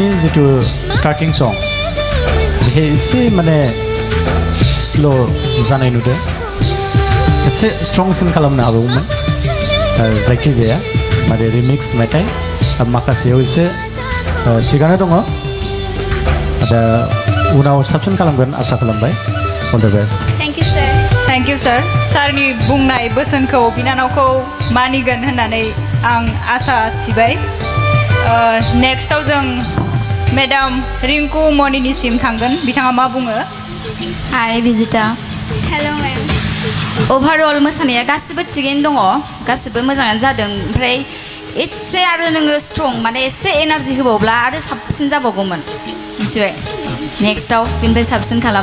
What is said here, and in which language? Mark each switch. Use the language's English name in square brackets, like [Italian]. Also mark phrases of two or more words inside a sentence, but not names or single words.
[Bodo] जितु स्टार्टिं सं बेहाय एसे माने स्ल' जानाय नुदों एसे स्ट्रंसिन खालामनो हागौमोन जायखिजाया माने रिमिक्स मेथाइ माखासेयाव एसे थिगानो दङ दा उनाव साबसिन खालामगोन आसा खालामबाय [English] all the best thank you sir [Bodo] सारनि बुंनाय बोसोनखौ बिनानावखौ मानिगोन होननानै आं आसा थिबाय नेक्स्टआव जों मेडाम रिंकु मनिनिसिम थांगोन बिथाङा मा बुङो हाय बिजिता [English] hello ma'am [Bodo] ओभारअल मोसानाया गासिबो थिगैनो दङ गासिबो मोजाङानो जादों ओमफ्राय एसे आरो नोङो स्ट्रं माने एसे एनार्जि होबावब्ला आरो साबसिन जाबावगौमोन मिथिबाय नेक्स्टआव बेनिफ्राय साबसिन खालाम